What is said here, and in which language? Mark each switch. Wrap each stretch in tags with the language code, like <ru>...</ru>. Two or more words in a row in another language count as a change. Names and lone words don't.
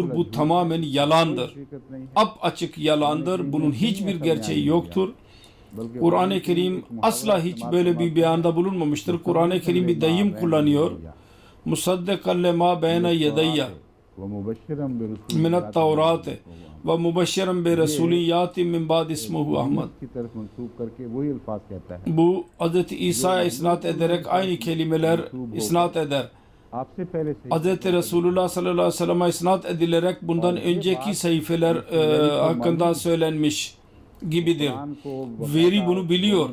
<tr>Bu tamamen yalandır. Açık yalandır. Bunun hiçbir gerçeği yoktur. Kur'an-ı Kerim asla hiç böyle bir beyanda bulunmamıştır. Kur'an-ı Kerim bir deyim kullanıyor.</tr> <ar>مصدقا لما بين يدي من التوراة ومبشرا برسول يأتي من بعد اسمه أحمد.</ar> <tr>Bu Hz. İsa'ya isnat ederek aynı kelimeler isnat eder. Hz. Resulullah</tr> <ar>صلى الله عليه وسلم'e</ar> <tr>isnat edilerek bundan önceki sayfeler hakkında söylenmiş gibidir. Veri bunu biliyor.</tr>